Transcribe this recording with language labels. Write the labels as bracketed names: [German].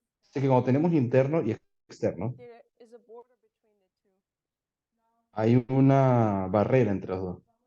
[Spanish] Así que cuando tenemos interno y externo, [English] there is a border between the two. [Spanish] hay una barrera entre los dos.